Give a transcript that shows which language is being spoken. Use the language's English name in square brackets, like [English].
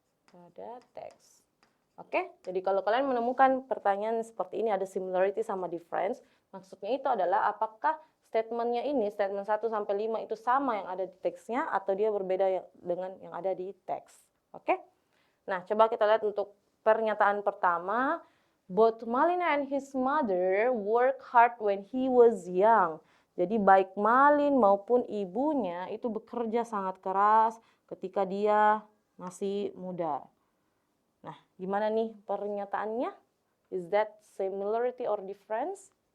[Indonesian] Pada teks. Oke, jadi kalau kalian menemukan pertanyaan seperti ini ada similarity sama difference, maksudnya itu adalah apakah statementnya ini, statement 1 sampai 5 itu sama yang ada di teksnya atau dia berbeda dengan yang ada di teks. Oke? Nah, coba kita lihat untuk pernyataan pertama. [English] Both Malin and his mother work hard when he was young. [Indonesian] Jadi baik Malin maupun ibunya itu bekerja sangat keras ketika dia masih muda. Nah, gimana nih pernyataannya? [English] Is that similarity or difference?